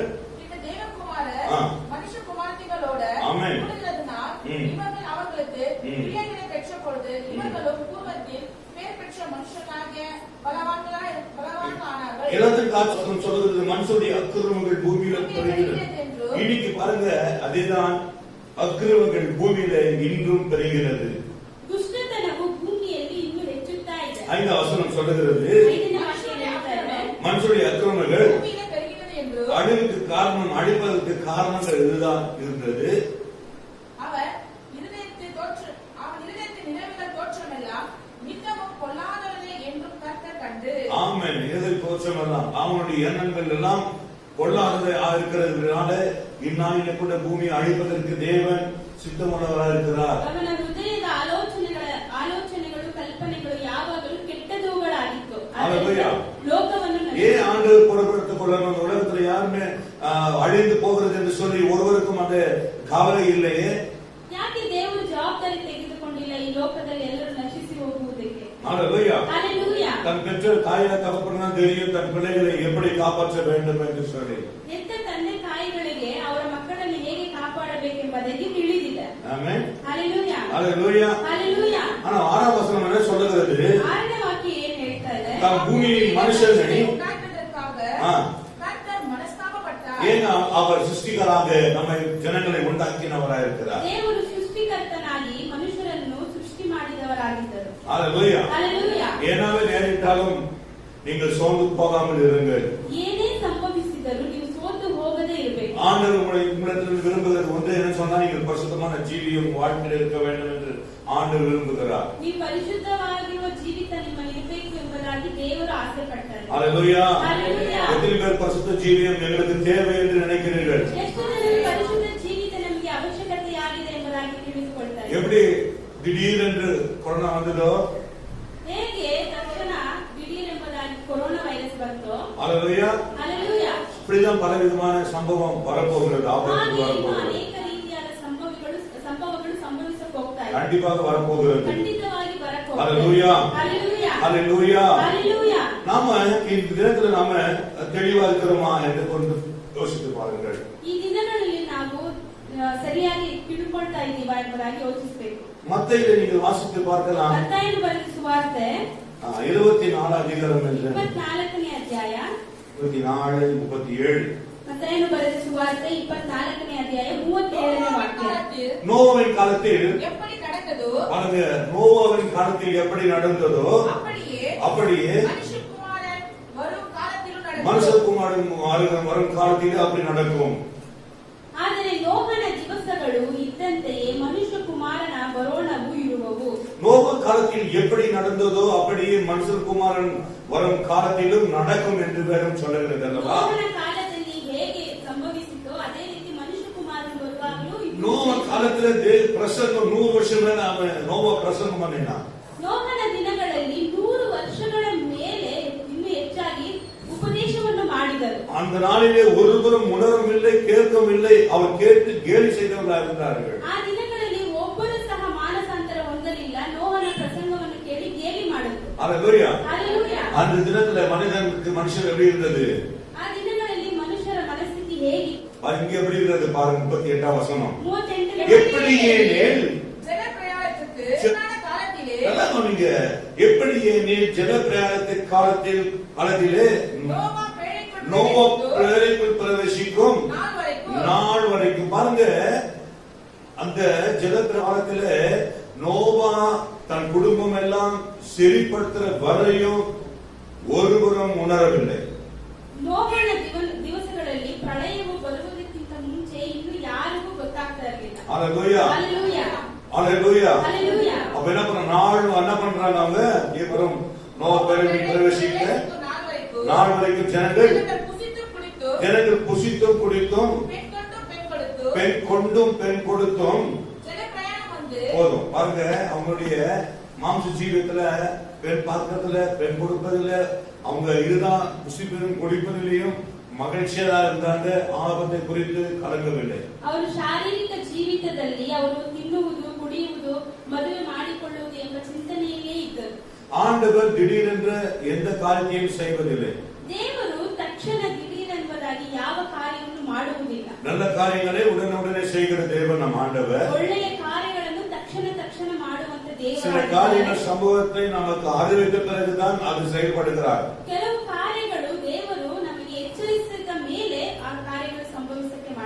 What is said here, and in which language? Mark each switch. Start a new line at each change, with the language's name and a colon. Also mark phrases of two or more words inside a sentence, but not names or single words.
Tamil: இந்த தேவகுமாரர் மனுஷகுமார்த்திகளோட கூடுகிறதுனால் இவர்கள் அவர்களுக்கு பிள்ளைகளை பெற்ற பொழுது இவர்களும் பூர்வத்தில் பேர் பெற்ற மனுஷனாகிய பலவான்களானார்கள். எல்லாத்துக்கும் காட்சி சொல்றது மனுஷனுடைய அக்கிரமங்கள் பூமியில பெருகிறது. இன்னைக்கு பாருங்க, அதேதான் அக்கிரமங்கள் பூமியில இன்றும் பெருகிறது.
Kannada: ದುಷ್ಟತನವು ಭೂಮಿಯಲ್ಲಿ ಇನ್ನೂ ಹೆಚ್ಚುತ್ತಾ ಇದೆ.
Tamil: 5வது வசனம் சொல்லுகிறது,
Kannada: 5ನೇ ವಾಕ್ಯ ಹೇಳ್ತಾರೆ,
Tamil: மனுஷனுடைய அக்கிரமங்கள் பூமியில பெருகிறது என்று அழிவுக்கு காரணம், அழிப்பதற்கு காரணங்கள் இதுதான் இருந்தது. அவன் இருதயத்தின் நினைவுகள் தோற்றமெல்லாம் நித்தமும் பொல்லாதவனே என்றும் கர்த்தர் கண்டு. ஆமென். இருதய தோற்றம் விஷயம் எல்லாம் அவனுடைய எண்ணங்கள் எல்லாம் பொல்லாததாக இருக்கிறதுனால இந்நாளில கூட பூமியை அழிப்பதற்கு தேவன் சித்தமுள்ளவராக இருக்கிறார்.
Kannada: ಅವನ ಹೃದಯದ ಆಲೋಚನೆಗಳು ಕಲ್ಪನೆಗಳು ಯಾವಾಗಲೂ ಕೆಟ್ಟದುಗಳಾಗಿತ್ತು. ಲೋಕವನ್ನು
Tamil: ஏன் ஆண்டவர் பொறுப்படுத்திக் கொள்ளணும்? உலகத்துல யாருமே அழிந்து போகிறது என்று சொல்லி ஒருவருக்கும் அந்த கவலை இல்லையே.
Kannada: ಯಾಕೆ ದೇವರು ಜವಾಬ್ದಾರಿ ತೆಗೆದುಕೊಂಡಿಲ್ಲ ಈ ಲೋಕದಲ್ಲಿ ಎಲ್ಲರೂ ನಶಿಸಿ ಹೋಗುವುದಕ್ಕೆ?
Tamil: ஹalleluya. ஹalleluya. தன் பெற்ற தாயா தகப்பனா தெரியும் தன் பிள்ளைகளை எப்படி காப்பாற்ற வேண்டும் என்று சொல்லி.
Kannada: ಹೆತ್ತ ತಂದೆ ತಾಯಿಗಳಿಗೆ ಅವರ ಮಕ್ಕಳನ್ನು ಹೇಗೆ ಕಾಪಾಡಬೇಕೆಂಬುದಕ್ಕೆ ತಿಳಿದಿದೆ. ಆಮೆನ್.
Tamil: ஹalleluya. ஹalleluya. ஹalleluya. ஆனா 6ஆம் வசனம் என்ன சொல்லுகிறது?
Kannada: 6ನೇ ವಾಕ್ಯ ಏನು ಹೇಳ್ತಾ ಇದೆ?
Tamil: தன் பூமியின் மனுஷனை கர்த்தர் மனஸ்தாபப்பட்டார். ஏன் அவர் சிருஷ்டிகராக நம்ம ஜனங்களை உண்டாக்கினவராக இருக்கிறார்.
Kannada: ದೇವರು ಸೃಷ್ಟಿಕರ್ತನಾಗಿ ಮನುಷ್ಯರನ್ನು ಸೃಷ್ಟಿ ಮಾಡಿದವರಾಗಿದ್ದರು.
Tamil: ஹalleluya. ஹalleluya. ஏனாவே நேரிட்டாலும் நீங்கள் சோர்ந்து போகாமல் இருங்கள்.
Kannada: ಏನೇ ಸಂಭವಿಸಿದರೂ ನೀವು ಸೋತು ಹೋಗದೇ ಇರಬೇಕು.
Tamil: ஆண்டவர் உங்களிடத்தில் விரும்புகிறது ஒன்று என்ன சொன்னா நீங்கள் பரிசுத்தமான ஜீவியம் வாழ்க்கையில் இருக்க வேண்டும் என்று ஆண்டவர் விரும்புகிறார்.
Kannada: ನೀವು ಪರಿಶುದ್ಧವಾಗಿರುವ ಜೀವಿತ ನಿಮ್ಮಲ್ಲಿ ಇರಬೇಕು ಎಂಬುದಾಗಿ ದೇವರು ಆಸೆ ಪಡ್ತಾರೆ.
Tamil: ஹalleluya. ஹalleluya. எத்தனை பேர் பரிசுத்த ஜீவியம் எங்களுக்கு தேவை என்று நினைக்கிறீர்கள்?
Kannada: ಎಷ್ಟು ಜನರು ಪರಿಶುದ್ಧ ಜೀವಿತ ನಮಗೆ ಅವಶ್ಯಕತೆಯಾಗಿದೆ ಎಂಬುದಾಗಿ ತಿಳಿದುಕೊಳ್ತಾರೆ.
Tamil: எப்படி திடீரென்று கொரோனா வந்ததோ
Kannada: ಹೇಗೆ ತಕ್ಷಣ ದಿಢೀರ್ ಎಂಬುದಾಗಿ ಕೊರೋನಾ ವೈರಸ್ ಬಂತು.
Tamil: ஹalleluya. ஹalleluya. இப்படிதான் பலவிதமான சம்பவம் வரப்போகிறது. ஆபத்து வரப்போகிறது.
Kannada: ಅನೇಕ ರೀತಿಯಾದ ಸಂಭವಗಳು ಸಂಭವಿಸಕ್ಕೆ ಹೋಗ್ತಾ ಇದೆ.
Tamil: கண்டிப்பாக வரப்போகிறது.
Kannada: ಖಂಡಿತವಾಗಿ ಬರಕ್ಕೆ ಹೋಗ್ತಾ ಇದೆ.
Tamil: ஹalleluya. ஹalleluya. ஹalleluya. ஹalleluya. நாம இந்த தினத்துல நாம தெளிவா இருக்கிறோமா என்று கொஞ்சம் யோசித்து பாருங்கள்.
Kannada: ಈ ದಿನಗಳಲ್ಲಿ ನಾವು ಸರಿಯಾಗಿ ತಿಳ್ಕೊಳ್ತಾ ಇದ್ದೀವಾ ಎಂಬುದಾಗಿ ಯೋಚಿಸಬೇಕು.
Tamil: மத்தேயுவை நீங்கள் வாசித்து பார்க்கலாம்.
Kannada: ಮತ್ತಾಯನು ಬರೆದ ಸುವಾರ್ತೆ
Tamil: 24 அதிகாரம் என்று
Kannada: 24ನೇ ಅಧ್ಯಾಯ 24 37. ಮತ್ತಾಯನು ಬರೆದ ಸುವಾರ್ತೆ 24ನೇ ಅಧ್ಯಾಯ 37ನೇ ವಾಕ್ಯ.
Tamil: நோவாவின் காலத்தில் எப்படி நடந்ததோ பாருங்க, நோவாவின் காலத்தில் எப்படி நடந்ததோ அப்படியே மனுஷகுமாரன் வரும் காலத்திலும் நடக்கும். மனுஷகுமாரன் வரும் காலத்தில் அப்படி நடக்கும்.
Kannada: ಆದರೆ ನೋಹನ ದಿವಸಗಳು ಇದ್ದಂತೆಯೇ ಮನುಷ್ಯ ಕುಮಾರನ ಬರೋಣವು ಇರುವವು.
Tamil: நோவா காலத்தில் எப்படி நடந்ததோ அப்படியே மனுஷகுமாரன் வரும் காலத்திலும் நடக்கும் என்று வேதம் சொல்லுகிறது அல்லவா?
Kannada: ನೋಹನ ಕಾಲದಲ್ಲಿ ಹೇಗೆ ಸಂಭವಿಸಿತೋ ಅದೇ ರೀತಿ ಮನುಷ್ಯ ಕುಮಾರನ ಬರುವಾಗಲೂ
Tamil: நோவா காலத்துல பிரசங்கம் 100 வருஷம் மேல அவன் நோவா பிரசங்கம் பண்ணினான்.
Kannada: ನೋಹನ ದಿನಗಳಲ್ಲಿ 100 ವರ್ಷಗಳ ಮೇಲೆ ಇನ್ನೂ ಹೆಚ್ಚಾಗಿ ಉಪದೇಶವನ್ನು ಮಾಡಿದರು.
Tamil: அந்த நாளிலே ஒருவரும் உணரவில்லை, கேட்கவில்லை, அவர் கேட்டு கேலி செய்தவர்களாக இருந்தார்கள்.
Kannada: ಆ ದಿನಗಳಲ್ಲಿ ಒಬ್ಬರು ಸಹ ಮಾನಸಾಂತರ ಹೊಂದಲಿಲ್ಲ. ನೋಹನ ಪ್ರಸಂಗವನ್ನು ಕೇಳಿ ಗೇಲಿ ಮಾಡಿದರು.
Tamil: ஹalleluya. ஹalleluya. அந்த தினத்துல மனுஷன் எப்படி இருந்தது?
Kannada: ಆ ದಿನಗಳಲ್ಲಿ ಮನುಷ್ಯರ ಮನಸ್ಥಿತಿ ಹೇಗಿತ್ತು?
Tamil: இங்க எப்படி இருந்தது பாருங்க. 38ஆம் வசனம். 38 எப்படி ஏனேல் ஜலப்பிரயாணத்துக்கு காலத்திலே நீங்க எப்படி ஏனேல் ஜலப்பிரயாணத்தின் காலத்திலே நோவா பேழைக்குள் பிரவேசிக்கும் நாள் வரைக்கும். பாருங்க, அந்த ஜலப்பிரயாணத்துல நோவா தன் குடும்பம் எல்லாம் செறிப்படுத்துற வரையும் ஒருவரும் உணரவில்லை.
Kannada: ನೋಹನ ದಿವಸಗಳಲ್ಲಿ ಪ್ರಳಯವು ಬರುವುದಕ್ಕಿಂತ ಮುಂಚೆ ಇನ್ನು ಯಾರಿಗೂ ಗೊತ್ತಾಗ್ತಾ ಇರಲಿಲ್ಲ.
Tamil: ஹalleluya. ஹalleluya. ஹalleluya. ஹalleluya. அப்ப என்ன பண்றாங்க அவங்க? இவரும் நோவா பேழைக்குள் பிரவேசிக்க நாள் வரைக்கும் ஜனங்கள் புசித்தும் குடித்தும் பெண் கொண்டும் பெண் கொடுத்தும் போதும். பாருங்க, அவங்களுடைய மாம்ச ஜீவியத்துல பெண் பார்க்கறதுல பெண் கொடுப்பதில்ல, அவங்க இதுதான் புசிப்பதும் குடிப்பதிலையும் மகிழ்ச்சியா இருந்தாங்க. ஆபத்தை குறித்து கலங்கவில்லை.
Kannada: ಅವರು ಶಾರೀರಿಕ ಜೀವಿತದಲ್ಲಿ ಅವರು ತಿನ್ನುವುದು ಕುಡಿಯುವುದು ಮದುವೆ ಮಾಡಿಕೊಳ್ಳುವುದು ಎಂಬ ಚಿಂತನೆಯಲ್ಲೇ ಇದ್ದರು.
Tamil: ஆண்டவர் திடீரென்று எந்த காரியத்தையும் செய்வதில்லை.
Kannada: ದೇವರು ತಕ್ಷಣ ದಿಢೀರೆಂಬುದಾಗಿ ಯಾವ ಕಾರ್ಯವನ್ನು ಮಾಡುವುದಿಲ್ಲ.
Tamil: நல்ல காரியங்களை உடனுடனே செய்கிற தேவன் நம் ஆண்டவர்.
Kannada: ಒಳ್ಳೆಯ ಕಾರ್ಯಗಳನ್ನು ತಕ್ಷಣ ಮಾಡುವಂತ ದೇವರು.
Tamil: சில காரியங்கள் சம்பவத்தை நமக்கு அறிவித்த பிறகுதான் அது செயல்படுகிறார்.
Kannada: ಕೆಲವು ಕಾರ್ಯಗಳು ದೇವರು ನಮಗೆ ಎಚ್ಚರಿಸಿದ ಮೇಲೆ ಆ ಕಾರ್ಯಗಳು ಸಂಭವಿಸಕ್ಕೆ ಮಾಡ್ತಾರೆ.